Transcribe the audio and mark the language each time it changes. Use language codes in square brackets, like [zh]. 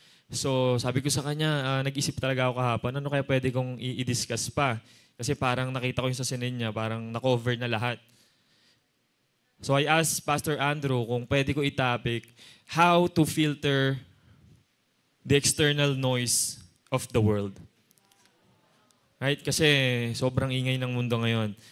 [tl] So sabi ko sa kanya, nag-isip talaga ako kahapon, ano kaya pwede kong i-discuss pa? Kasi parang nakita ko yung sa sinin niya, parang na-cover na lahat. [en] So I asked Pastor Andrew [tl] kung pwede ko i-topic, [en] how to filter the external noise of the world. Right? [tl] Kasi sobrang ingay ng mundo ngayon.